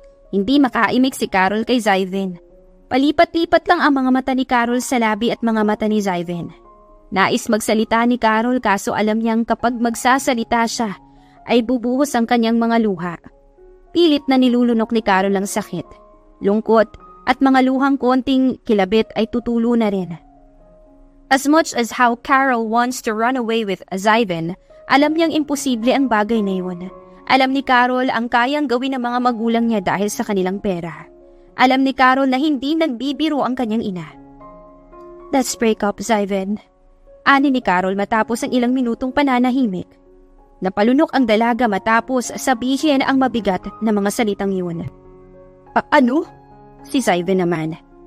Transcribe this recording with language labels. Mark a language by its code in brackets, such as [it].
[tl] Hindi makaimik si Carol kay Zyven. Palipat-lipat lang ang mga mata ni Carol sa labi at mga mata ni Zyven. Nais magsalita ni Carol kaso alam niyang kapag magsasalita siya ay bubuhos ang kanyang mga luha. Pilit na nilulunok ni Carol ang sakit, lungkot at mga luhang konting kilabit ay tutulo na rin. [en] As much as how Carol wants to run away with Zyven, [tl] alam niyang imposible ang bagay na yun. Alam ni Carol ang kayang gawin ng mga magulang niya dahil sa kanilang pera. Alam ni Carol na hindi nagbibiro ang kanyang ina. [en] "Let's break up, Zyven." [tl] Ani ni Carol matapos ang ilang minutong pananahimik. Napalunok ang dalaga matapos sabihin ang mabigat na mga salitang yun. Ano? Si Zyven naman.